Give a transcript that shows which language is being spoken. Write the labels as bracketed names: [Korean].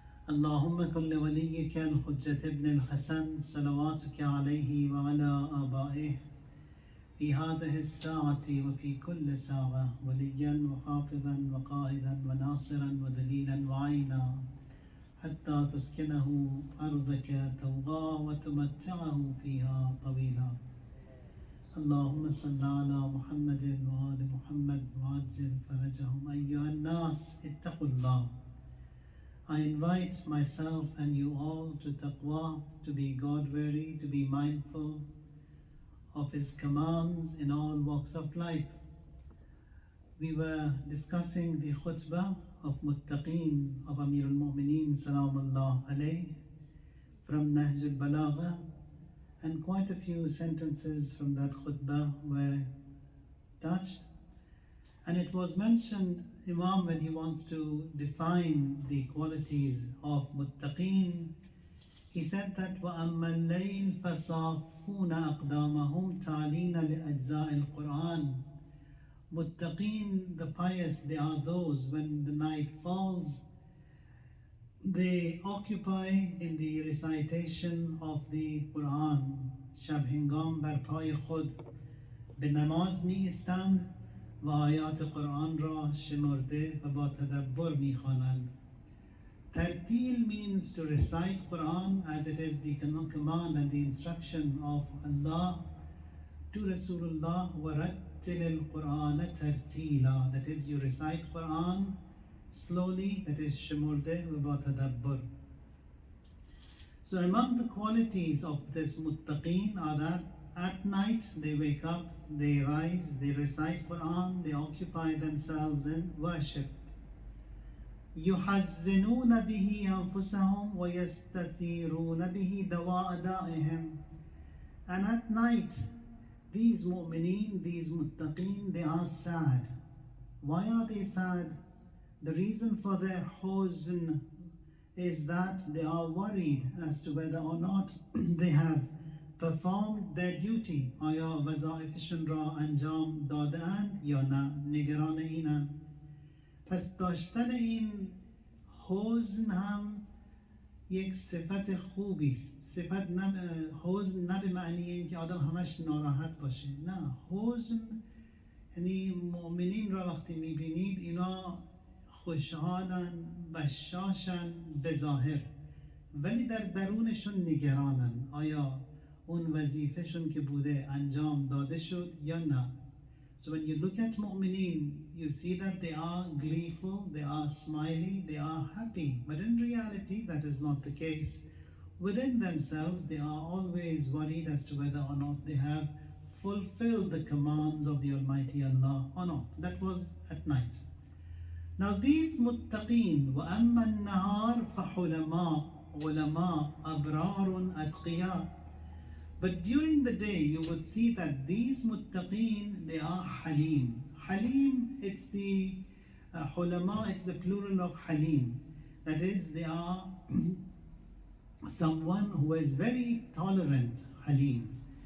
[Arabic] اللهم كن لوليك الحجة ابن الحسن صلواتك عليه وعلى آبائه في هذه الساعة وفي كل ساعة وليا وحافظا وقائدا وناصرا ودليلا وعينا، حتى تسكنه أرضك توغى وتمتعه فيها طويلا. اللهم صل على محمد وآل محمد وعجل فرجهم. أيها الناس اتقوا الله. [English] I invite myself and you all to taqwa, to be God-weary, to be mindful of His commands in all walks of life. We were discussing the khutbah of Muttaqeen of Amir al-Mu'mineen Salamullah alayh from Nahj al-Balagha, and quite a few sentences from that khutbah were touched. And it was mentioned, Imam, when he wants to define the qualities of Muttaqeen, he said that وَأَمَّا اللَّيْلِ فَصَافُونَ أَقْدَامَهُمْ تَعْلِينَ لِأَجْزَاءِ الْقُرْآنِ. Muttaqeen, the pious, they are those when the night falls, they occupy in the recitation of the Quran. [Persian] شب هنگام بر پای خود به نماز می ایستند و آیات قرآن را شمرده و با تدبر می خوانند. [English] Tartil means to recite Quran as it is the command and the instruction of Allah to Rasulullah, وَرَتِّلِ الْقُرْآنَ تَرْتِيلًا. That is, you recite Quran slowly, that is shimurde wa tadabbur. So among the qualities of this muttaqeen are that at night they wake up, they rise, they recite Quran, they occupy themselves in worship. [Arabic] يُحَزِّنُونَ بِهِ أَنفُسَهُمْ وَيَسْتَثِيرُونَ بِهِ دَوَاءَ دَائِهِمْ. [English] And at night, these mu'mineen, these muttaqeen, they are sad. Why are they sad? The reason for their huzn is that they are worried as to whether or not they have performed their duty. [Persian] آیا وظایفشون را انجام داده‌اند یا نه؟ نگران اینند. پس داشتن این حزن هم یک صفت خوبی است. حزن نه به معنی اینکه آدم همش ناراحت باشه. نه، حزن یعنی مؤمنین را وقتی میبینید اینا خوشحالن، بشاشن به ظاهر، ولی در درونشون نگرانن. [English] آیا اون وظیفهشون که بوده انجام داده شد یا نه؟ So when you look at mu'mineen, you see that they are gleeful, they are smiley, they are happy. But in reality, that is not the case. Within themselves, they are always worried as to whether or not they have fulfilled the commands of the Almighty Allah or not. That was at night. [Arabic] Now these muttaqeen, وَأَمَّا النَّهَارِ فَحُلَمَاء عُلَمَاء أَبْرَارٌ أَتْقِيَاء. [English] But during the day, you would see that these muttaqeen, they are halim. Halim, it's the hulama, it's the plural of halim. That is, they are someone who is very tolerant, halim.